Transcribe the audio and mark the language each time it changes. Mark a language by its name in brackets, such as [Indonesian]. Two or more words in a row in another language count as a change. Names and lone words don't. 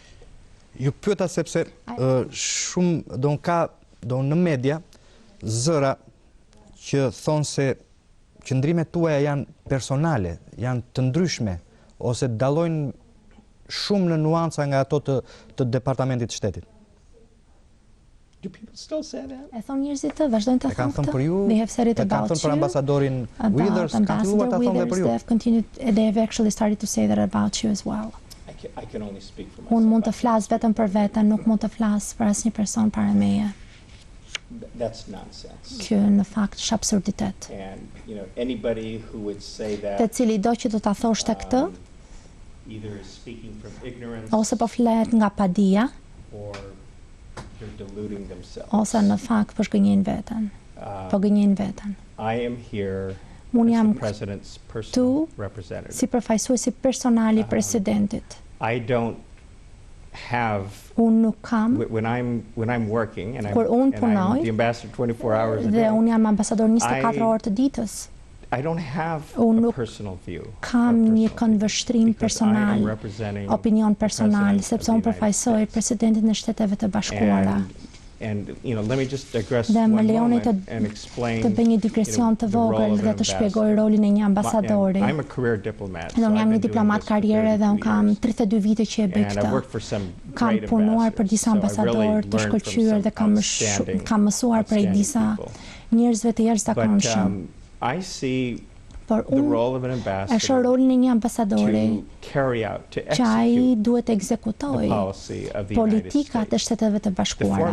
[Albanian] Ju pyeta sepse shumë do në media zëra që thonë se qëndrimet tuaja janë personale, janë të ndryshme, ose dallojnë shumë në nuanca nga ato të Departamentit të Shtetit. [English] Do people still say that? [Albanian] E thonë njerëzit të vazhdojnë të thonë këtë. [English] They have said it about you. [Albanian] E kanë thënë për ambasadorin Withers, kanë filluar ta thonë dhe për ju. [English] They have actually started to say that about you as well. I can only speak for myself. [Albanian] Unë mund të flas vetëm për veten, nuk mund të flas për asnjë person para meje. [English] That's nonsense. [Albanian] Që në fakt është absurditet. [English] And anybody who would say that, [Albanian] te cili do që do ta thoshte këtë, [English] either is speaking from ignorance, [Albanian] ose po flet nga padia, [English] or they're deluding themselves. [Albanian] Ose në fakt po gënjejnë veten. Po gënjejnë veten. [English] I am here [Albanian] Unë jam këtu si përfaqësuesi personal I presidentit. [English] I don't have [Albanian] unë nuk kam [English] when I'm working and I'm the ambassador 24 hours a day. [Albanian] Dhe unë jam ambasador 24 orë të ditës. [English] I don't have a personal view. [Albanian] Kam një këndvështrim personal, opinion personal, sepse unë përfaqësoj presidentin e Shteteve të Bashkuara. [English] And let me just digress one moment and explain. [Albanian] Të bëj një digresion të vogël dhe të shpjegoj rolin e një ambasadori. [English] I'm a career diplomat. [Albanian] Unë jam një diplomat karriere dhe unë kam 32 vite që e bëj këtë. Kam punuar për disa ambasadorë të shkëlqyer dhe kam mësuar prej disa njerëzve të jashtëzakonshëm. Por unë e shoh rolin e një ambasadori që ai duhet të ekzekutoj politikat e Shteteve të Bashkuara.